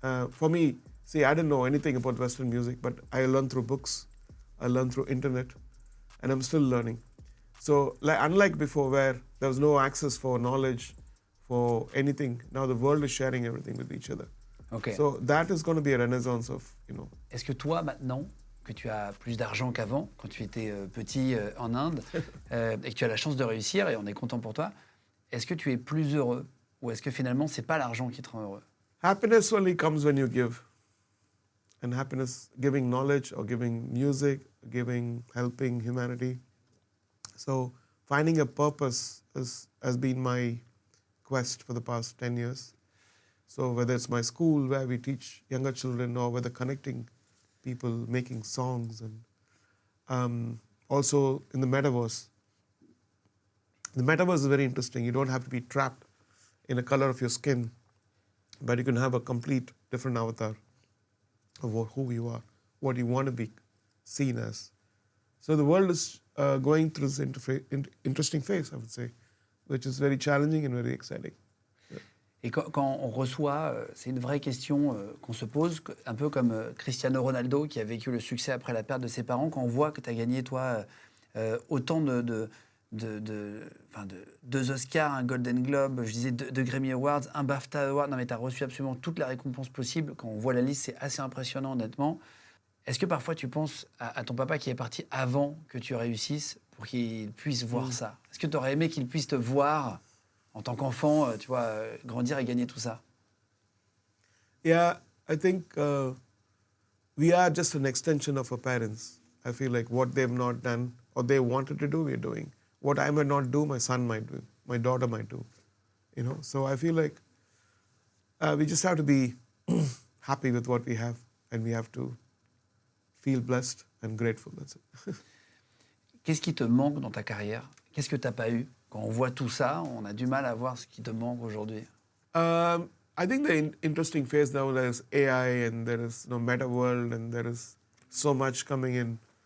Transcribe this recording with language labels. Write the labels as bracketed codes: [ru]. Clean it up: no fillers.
[en] For me, see, I didn't know anything about Western music, but I learned through books, I learned through Internet, and I'm still learning. So, unlike before, where there was no access for knowledge, for anything, now the world is sharing everything with each other. Okay. So that is going to be a renaissance of, [fr] Est-ce que toi, maintenant, que tu as plus d'argent qu'avant, quand tu étais petit en Inde, et que tu as la chance de réussir, et on est content pour toi, est-ce que tu es plus heureux? Ou est-ce que finalement, c'est pas l'argent qui te rend heureux? [en] Happiness only comes when you give. and happiness, giving knowledge or giving music, helping humanity. So finding a purpose has been my quest for the past 10 years. So whether it's my school where we teach younger children, or whether connecting people, making songs, and also in the metaverse. The metaverse is very interesting. You don't have to be trapped in the color of your skin, but you can have a complete different avatar of who you are, what you want to be seen as. So the world is going through this interesting phase, I would say, which is very challenging and very exciting. [fr] Et quand on reçoit, c'est une vraie question qu'on se pose, un peu comme Cristiano Ronaldo qui a vécu le succès après la perte de ses parents, quand on voit que tu as gagné, toi, autant de 2 Oscars, un Golden Globe, je disais 2 Grammy Awards, un BAFTA Award, non mais tu as reçu absolument toutes les récompenses possibles. Quand on voit la liste, c'est assez impressionnant, honnêtement. Est-ce que parfois tu penses à ton papa qui est parti avant que tu réussisses pour qu'il puisse voir ça? Est-ce que tu aurais aimé qu'il puisse te voir en tant qu'enfant, tu vois, grandir et gagner tout ça? [en] Yeah, I think we are just an extension of our parents. I feel like what they've not done or they wanted to do, we're doing. What I might not do, my son might do, my daughter might do. You know, so I feel like we just have to be happy with what we have, and we have to feel blessed and grateful. That's it. [fr] Qu'est-ce qui te manque dans ta carrière? Qu'est-ce que tu n'as pas eu? Quand on voit tout ça, on a du mal à voir ce qui te manque aujourd'hui. [en] I think the interesting phase now, there's AI and there is meta world, and there is so much coming in.